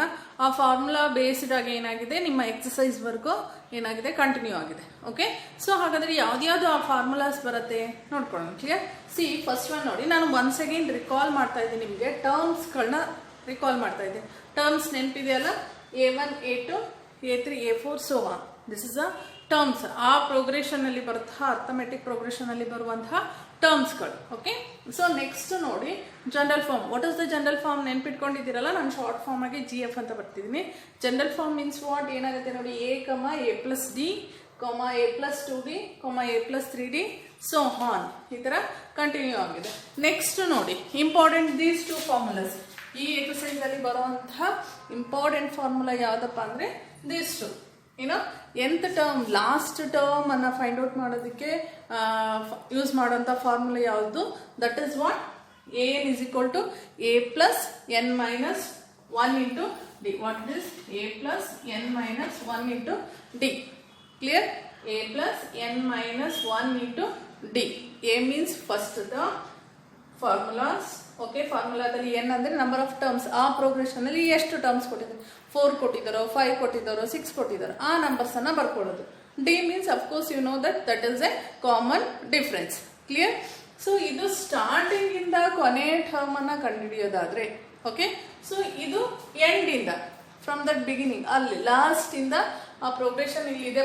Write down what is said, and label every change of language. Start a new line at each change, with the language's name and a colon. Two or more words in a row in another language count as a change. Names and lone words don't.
Kannada: ಆ
English: formula based
Kannada: ಆಗಿ ಏನಾಗಿದೆ, ನಿಮ್ಮ
English: exercise work
Kannada: ಏನಾಗಿದೆ, ಕಂಟಿನ್ಯೂ ಆಗಿದೆ.
English: okay, so
Kannada: ಹಾಗಾದರೆ ಯಾವ್ದ್ಯಾವುದು ಆ ಫಾರ್ಮುಲಾಸ್ ಬರುತ್ತೆ ನೋಡ್ಕೊಳ್ಳೋಣ. ಕ್ಲಿಯರ್?
English: see first one
Kannada: ನೋಡಿ, ನಾನು
English: once again recall
Kannada: ಮಾಡ್ತಾ ಇದ್ದೀನಿ, ನಿಮಗೆ ಟರ್ಮ್ಸ್ಗಳನ್ನ ರಿಕಾಲ್ ಮಾಡ್ತಾ ಇದ್ದೆ. ಟರ್ಮ್ಸ್ ನೆನಪಿದೆಯಲ್ಲ,
English: A1 A2 A3 A4 so on. this is a terms.
Kannada: ಆ ಪ್ರೋಗ್ರೆಷನಲ್ಲಿ ಬರುತ್ತಾ ಅರ್ಥಮೆಟಿಕ್ ಪ್ರೋಗ್ರೆಷನಲ್ಲಿ ಬರುವಂತಹ ಟರ್ಮ್ಸ್ಗಳು.
English: okay, so next ನೋಡಿ general form. what is the general form
Kannada: ನೆನ್ಪಿಟ್ಕೊಂಡಿದ್ದೀರಲ್ಲ, ನಾನು
English: short form
Kannada: ಆಗಿ GF ಅಂತ ಬರ್ತಿದ್ದೀನಿ.
English: general form means what?
Kannada: ಏನಾಗುತ್ತೆ ನೋಡಿ,
English: A, A+D a plus 2d, a plus 3d, so on.
Kannada: ಈ ಥರ ಕಂಟಿನ್ಯೂ ಆಗಿದೆ.
English: ನೆಕ್ಸ್ಟ್ ನೋಡಿ important these two formulas.
Kannada: ಈ ಎಕ್ಸಸೈಸಲ್ಲಿ ಬರುವಂತಹ
English: important formula
Kannada: ಯಾವುದಪ್ಪ ಅಂದರೆ
English: these two. nth term last term ಅನ್ನು find out ಮಾಡೋದಕ್ಕೆ ಯೂಸ್ ಮಾಡೋಂಥ ಫಾರ್ಮುಲಾ ಯಾವುದು? that is what an is equal to a plus n minus 1 into d. What is a plus n minus 1 into d? Clear? A plus n minus 1 into d. A means first term. Formulas. Okay,
Kannada: ಫಾರ್ಮುಲಾದಲ್ಲಿ n ಅಂದರೆ
English: number of terms.
Kannada: ಆ ಪ್ರೋಗ್ರೆಷನಲ್ಲಿ ಎಷ್ಟು ಟರ್ಮ್ಸ್ ಕೊಟ್ಟಿದ್ದಾರೆ? 4 ಕೊಟ್ಟಿದ್ದಾರೋ, 5 ಕೊಟ್ಟಿದ್ದಾರೋ, 6 ಕೊಟ್ಟಿದ್ದಾರೋ, ಆ ನಂಬರ್ಸನ್ನು ಬರ್ಕೊಳ್ಳೋದು.
English: d means of course you know that is a common difference. ಕ್ಲಿಯರ್?
Kannada: ಸೊ ಇದು ಸ್ಟಾರ್ಟಿಂಗ್ ಇಂದ ಕೊನೆ ಟರ್ಮ್ ಅನ್ನ ಕಂಡುಹಿಡಿಯೋದಾದ್ರೆ,
English: okay, so
Kannada: ಇದು ಎಂಡ್ ಇಂದ
English: from that beginning
Kannada: ಅಲ್ಲಿ ಲಾಸ್ಟ್ ಇಂದ ಆ ಪ್ರೋಗ್ರೆಷನ್ ಇಲ್ಲಿದೆ.